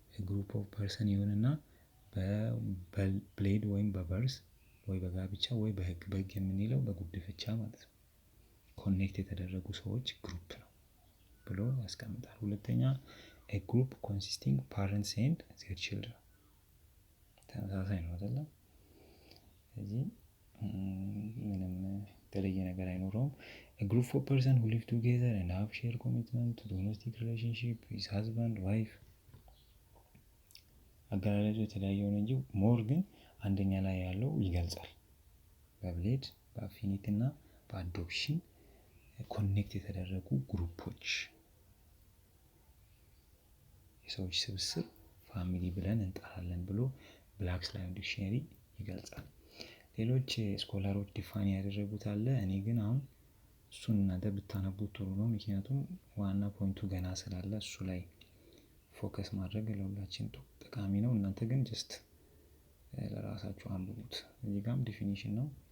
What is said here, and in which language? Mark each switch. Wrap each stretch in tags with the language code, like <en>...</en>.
<am>ግሩፕ ኦፍ ፐርሰን ይሁንና በብሌድ ወይም በበርስ ወይ በጋብቻ ወይ በህግ የምንለው በጉድፈቻ ማለት ነው ኮኔክት የተደረጉ ሰዎች ግሩፕ ነው ብሎ ያስቀምጣል። ሁለተኛ</am> <en>a group consisting parents and their children</en> <am>ተመሳሳይ ነው አይደለም? ስለዚህ ምንም የተለየ ነገር አይኖረውም።</am> <en>a group of person who live together and have share commitment to domestic relationship with husband wife</en> <am>አገላለጹ የተለያየ ሆነ እንጂ ሞር ግን አንደኛ ላይ ያለው ይገልጻል። በብሌድ በአፊኒቲ እና በአዶፕሽን ኮኔክት የተደረጉ ግሩፖች የሰዎች ስብስብ ፋሚሊ ብለን እንጠራለን ብሎ ብላክስ ላይቭ ዲክሽነሪ ይገልጻል። ሌሎች ስኮላሮች ዲፋይን ያደረጉት አለ። እኔ ግን አሁን እሱን እናንተ ብታነቡት ጥሩ ነው። ምክንያቱም ዋና ፖይንቱ ገና ስላለ እሱ ላይ ፎከስ ማድረግ ለሁላችን ጠቃሚ ነው። እናንተ ግን ጀስት ለራሳችሁ አንብቡት። እዚህ ጋም ዲፊኒሽን ነው።</am>